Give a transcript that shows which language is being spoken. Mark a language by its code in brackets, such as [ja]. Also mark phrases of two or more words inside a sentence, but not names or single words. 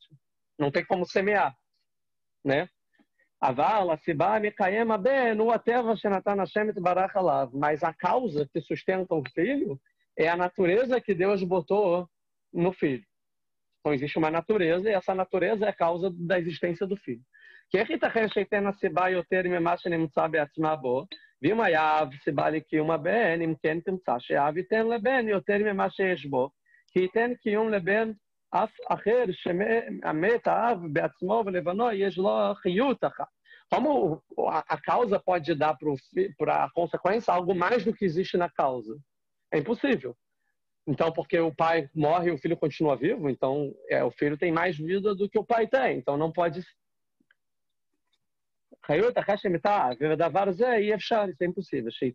[pt] Não tem como semear. Né? Mas a causa que sustenta o filho é a natureza que Deus botou no filho. Então existe uma natureza e essa natureza é a causa da existência do filho. [he] ואם היה אב סיבה לקיום הבן, אם כן תמצא שאב ייתן לבן יותר ממה שיש בו, כי ייתן קיום לבן אף אחר שהמת האב בעצמו ולבנו יש לו חיות אחת. [pt] Como a causa pode dar para a consequência algo mais do que existe na causa? É impossível. Então, porque o pai morre e o filho continua vivo, então o filho tem mais vida do que o pai tem. Então, não pode... Isso é impossível.